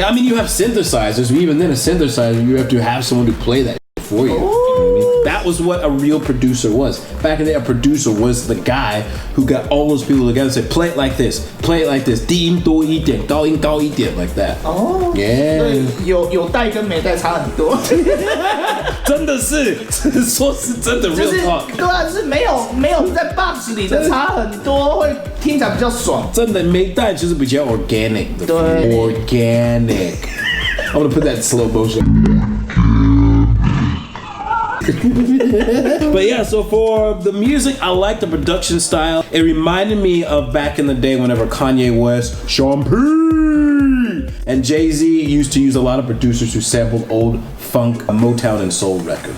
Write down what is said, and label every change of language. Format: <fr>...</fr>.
<en>Yeah, I mean you have synthesizers, but even then a synthesizer you have to have someone to play that shit for you. You know what I mean? That was what a real producer was. Back in the day, a producer was the guy who got all those people together and said, play it like this, play it like this,</en> <zh>低音多一点，高音高一点</zh> <en>like that. Oh. Yeah.</en> <zh>有带跟没带差很多。真的是，说是真的</zh> <en>real talk。</en> <zh>对啊，就是没有在 box 里的差很多，会听起来比较爽。真的没带就是比较 organic 的。对</zh> <en>，organic。 I'm gonna put that in slow motion. But yeah, so for the music, I like the production style. It reminded me of back in the day whenever Kanye West, Champagne, and Jay-Z used to use a lot of producers who sampled old funk, Motown, and soul records.</en>